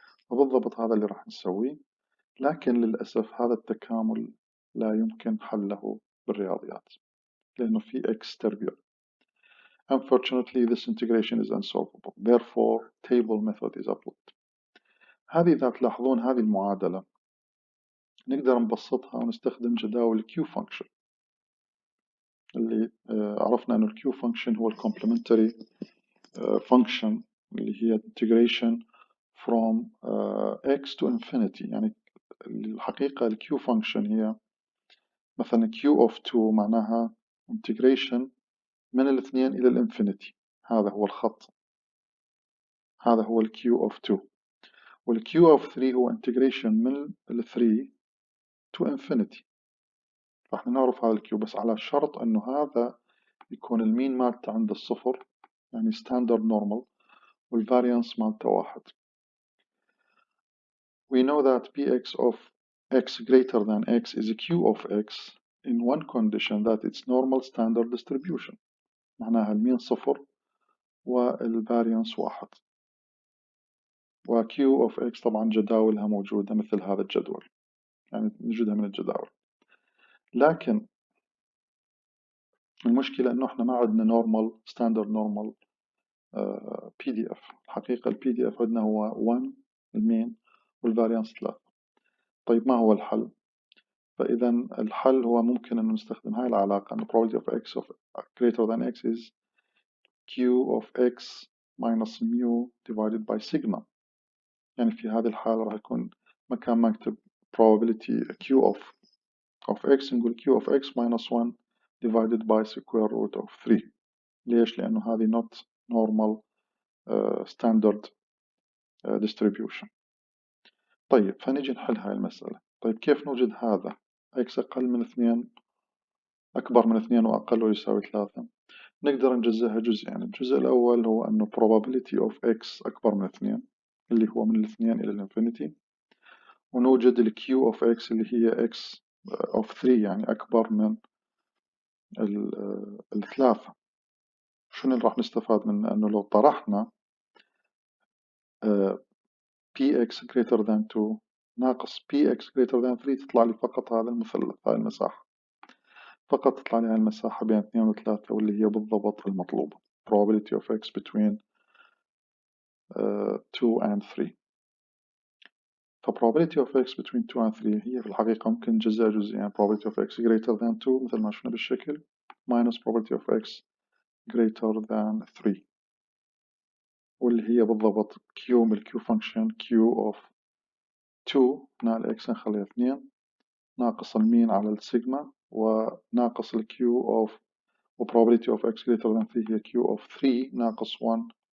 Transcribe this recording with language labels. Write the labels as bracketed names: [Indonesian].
[Arabic] وبالضبط هذا اللي راح نسويه، لكن للأسف هذا التكامل لا يمكن حله بالرياضيات لأنه في x تربيع. [English] Unfortunately this integration is unsolvable, therefore table method is applied. [Arabic] هذه إذا تلاحظون هذه المعادلة نقدر نبسطها ونستخدم جداول Q function اللي عرفنا أن Q function هو [English] complementary function [Arabic] اللي هي [English] integration from x to infinity. [Arabic] يعني الحقيقة ال Q function هي مثلا Q of 2 معناها integration من الاثنين إلى الانفينيتي، هذا هو الخط، هذا هو ال Q of 2، وال Q of 3 هو integration من ال 3 [English] to infinity. [Arabic] راح نعرف هذا ال Q بس على شرط أنه هذا يكون المين مالته عند الصفر يعني [English] standard normal [Arabic] والvariance مالته 1. [English] We know that Px of x greater than x is Q of x in one condition that it's normal standard distribution، [Arabic] معناها المين صفر والvariance 1. و Q of x طبعا جداولها موجودة مثل هذا الجدول، يعني نجدها من الجداول، لكن المشكلة إنه إحنا ما عندنا [English] normal standard normal PDF. [Arabic] الحقيقة ال PDF عندنا هو 1 المين والفاريانس 3. طيب ما هو الحل؟ فإذا الحل هو ممكن أن نستخدم هاي العلاقة أن [English] probability of x of greater than x is Q of x minus mu divided by sigma. [Arabic] يعني في هذه الحالة راح يكون مكان ما نكتب [English] probability Q of x [Arabic] نقول [English] Q of x minus 1 divided by square root of 3. [Arabic] ليش؟ لأنه هذه [English] not normal standard distribution. [Arabic] طيب فنجي نحل هاي المسألة. طيب كيف نوجد هذا x أقل من 2 أكبر من 2 وأقل ويساوي 3؟ نقدر نجزئها جزئين. الجزء الأول هو أنه [English] probability of x [Arabic] أكبر من 2 اللي هو من 2 إلى الانفينيتي، ونوجد ال Q of x اللي هي [English] x of 3 [Arabic] يعني أكبر من الثلاثة. شنو اللي راح نستفاد منه؟ أنه لو طرحنا [English] px greater than 2 [Arabic] ناقص [English] px greater than 3 [Arabic] تطلع لي فقط هذا المثلث، هاي المساحة فقط تطلع لي هاي المساحة بين 2 و 3 واللي هي بالضبط المطلوبة [English] probability of x between 2 and 3. ف probability of x between 2 and 3 [Arabic] هي في الحقيقة ممكن نجزئها جزئين، [English] probability of x greater than 2 [Arabic] مثل ما شفنا بالشكل [English] minus probability of x greater than 3 [Arabic] واللي هي بالضبط [English] Q من ال Q function Q of 2 [Arabic] هنا ال x نخليها 2 ناقص المين على السيجما وناقص ال [English] Q of و probability of x greater than 3 هي Q of 3 ناقص 1